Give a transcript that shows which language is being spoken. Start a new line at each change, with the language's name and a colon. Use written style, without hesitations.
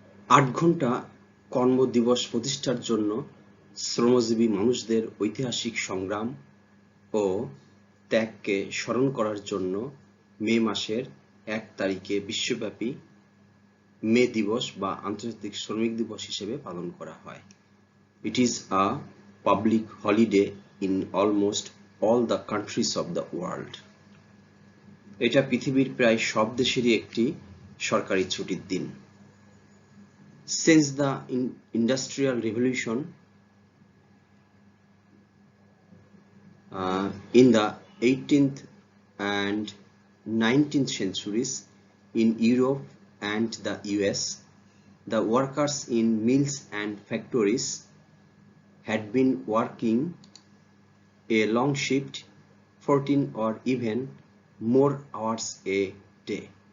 Bangla: 8 ঘন্টা কর্মদিবস প্রতিষ্ঠার জন্য শ্রমজীবী মানুষদের ঐতিহাসিক সংগ্রাম ও ত্যাগকে স্মরণ করার জন্য মে মাসের 1 তারিখে বিশ্বব্যাপী মে দিবস বা আন্তর্জাতিক শ্রমিক দিবস হিসেবে পালন করা হয়।
English: It is a public holiday in almost all the countries of the world.
Bangla: এটা পৃথিবীর প্রায় সব দেশেরই একটি সরকারি ছুটির দিন।
English: Since the Industrial Revolution in the 18th and 19th centuries in Europe and the US, the workers in mills and factories had been working a long shift, 14 or even more hours a day.